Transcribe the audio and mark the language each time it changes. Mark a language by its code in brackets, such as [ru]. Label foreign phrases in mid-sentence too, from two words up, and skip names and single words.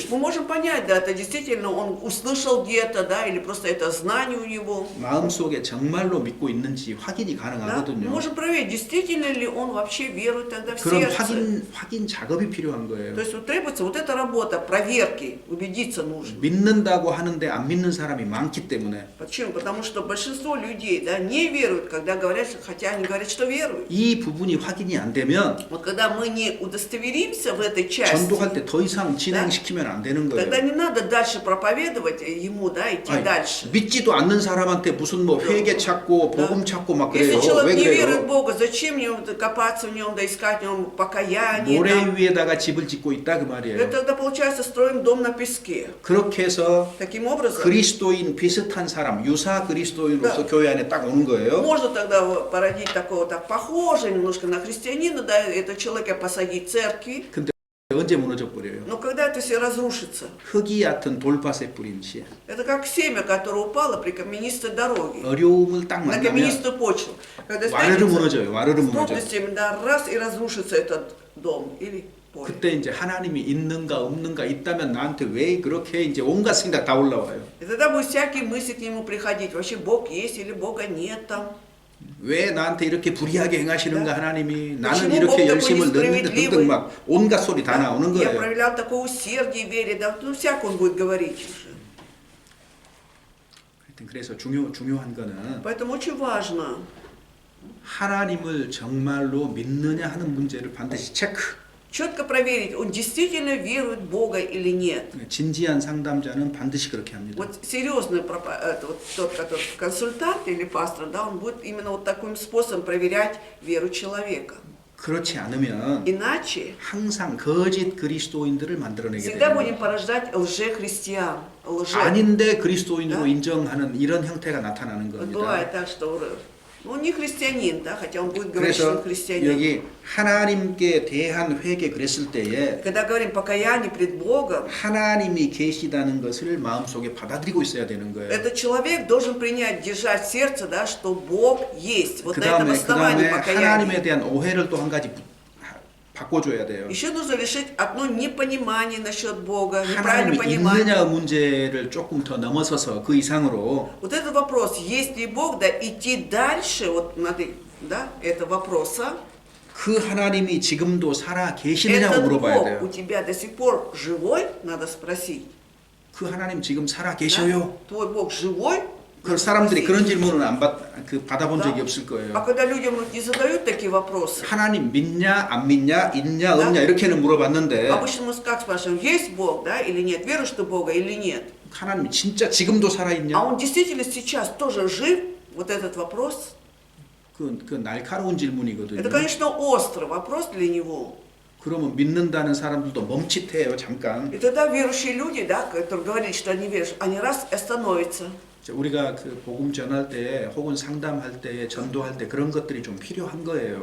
[ru] мы можем понять, да, это действительно он услышал где-то, да, или просто это знание у него. [ko] 마음속에 정말로 믿고 있는지 확인이 [ru] Да? Мы [ko] 가능하거든요. [ru] можем проверить, действительно ли он вообще верует тогда в [ko] 그런 [ru] сердце. [ko] 확인 작업이 필요한 거예요. [ru] То есть вот требуется вот эта работа, проверки, убедиться нужно. [ko] 믿는다고 하는데 안 믿는 사람이 많기 때문에 [ru] Почему? Потому что большинство людей, да, не веруют, когда говорят, хотя они говорят, что веруют. [ko] 이 부분이 확인이 안 되면 [ru] Вот когда мы не удостоверимся в этой части, [ko] 전도할 때 더 이상 진행시키면 안 되는 거예요. [ru] тогда не надо дальше проповедовать ему, да, идти [ko] 아니, [ru] дальше. [ko] 믿지도 않는 사람한테 무슨 뭐 회개 찾고 복음 찾고 막 그래요. [ru] Если человек [ko] 왜 [ru] не верует в [ko] 그래요? [ru] Бога, зачем мне копаться в нем, да искать в нем покаяние? [ko] 모래 [ru] там? [ko] 위에다가 집을 짓고 있다 그 말이에요. [ru] Это тогда получается строим дом на песке. [ko] 그렇게 해서 [ru] Таким образом, [ko] 그리스도인 비슷한 사람, 유사 그리스도인으로서 교회 안에 딱 오는 거예요. [ru] можно тогда породить такого так похожего немножко на христианина, да, это человека посадить в церкви. [ko] 근데 언제 무너져 버려요? [ru] Но когда это все разрушится, [ko] 흙이 얕은 돌밭에 뿌린 씨. [ru] это как семя, которое упало при каменистой дороге, [ko] 어려움을 딱 [ru] на [ko] 만나면 [ru] каменистую почву. Когда [ko] 와르르 [ru] встретится [ko] 무너져요. 와르르 [ru] с [ko] 무너져. [ru] трудностями, да, раз и разрушится этот дом или поле. [ko] 그때 이제 하나님이 있는가 없는가 있다면 나한테 왜 그렇게 이제 온갖 생각 다 올라와요. [ru] И тогда будет всякие мысли к нему приходить. Вообще Бог есть или Бога нет там. [ko] 왜 나한테 이렇게 불의하게 행하시는가 하나님이 나는 [ru] почему [ko] 이렇게 [ru] Бог такой [ko] 열심을 넣는데 [ru] несправедливый? [ko] 등등 막 온갖 소리 다 나오는 [ru] Я [ko] 거예요. [ru] проявлял такое усердие в вере, да, ну всяко он будет говорить уже. [ko] 하여튼 그래서 중요한 거는 [ru] Поэтому очень важно [ko] 하나님을 정말로 믿느냐 하는 문제를 반드시 체크. [ru] четко проверить, он действительно верует в Бога или нет. [ko] 진지한 상담자는 반드시 그렇게 합니다. [ru] Вот серьезный вот тот, который консультант или пастор, да, он будет именно вот таким способом проверять веру человека. [ko] 그렇지 않으면 [ru] Иначе [ko] 항상 거짓 그리스도인들을 만들어내게 [ru] всегда [ko] 돼요. [ru] будем порождать лжехристиан, лже. [ko] 아닌데 그리스도인으로 [ru] Да. [ko] 인정하는 이런 형태가 나타나는 [ru] Вот [ko] 겁니다. [ru] бывает так, что он не христианин, да, хотя он будет говорить, что он [ko] 그래서 [ru] христианин. [ko] 여기 하나님께 대한 회개 그랬을 때에 [ru] Когда говорим покаяние пред Богом, [ko] 하나님이 계시다는 것을 마음속에 받아들이고 있어야 되는 거예요. [ru] этот человек должен принять, держать в сердце, да, что Бог есть. Вот [ko] 그 [ru] на этом [ko] 다음에 [ru] основании [ko] 하나님에 [ru] покаяния. [ko] 대한 오해를 또 한 가지 바꿔줘야 돼요. [ru] Еще нужно решить одно непонимание насчет Бога, неправильное [ko] 하나님이 [ru] понимание. [ko] 있느냐 문제를 조금 더 넘어서서 그 и상으로 [ru] Вот этот вопрос, есть ли Бог, да, идти дальше вот да, этого вопроса. [ko] 그 하나님이 지금도 살아 계시느냐고 [ru] Этот [ko] 물어봐야 [ru] Бог у [ko] 돼요. [ru] тебя до сих пор живой, надо спросить. [ko] 그 하나님 지금 살아 [ru] Да? [ko] 계셔요? [ru] Твой Бог живой? [ko] 그 [ru] Надо [ko] 사람들이 [ru] спросить. [ko] 그런 질문은 받아본 [ru] Да? [ko] 적이 없을 [ru] А [ko] 거예요. [ru] когда людям не задают такие вопросы, [ko] 하나님 믿냐 안 믿냐 있냐 [ru] Да? [ko] 없냐 이렇게는 물어봤는데 [ru] обычно мы как спрашиваем, есть Бог, да, или нет, веруешь ты в Бога или нет? [ko] 하나님이 진짜 지금도 살아 [ru] А [ko] 있냐? [ru] он действительно сейчас тоже жив? Вот этот вопрос. [ko] 그 날카로운 질문이거든요. [ru] Это, конечно, острый вопрос для него. [ko] 그러면 믿는다는 사람들도 멈칫해요 잠깐. [ru] И тогда верующие люди, да, которые говорили, что они веруют, они раз и остановятся. [ko] 우리가 그 복음 전할 때 혹은 상담할 때 전도할 때 그런 것들이 좀 필요한 거예요.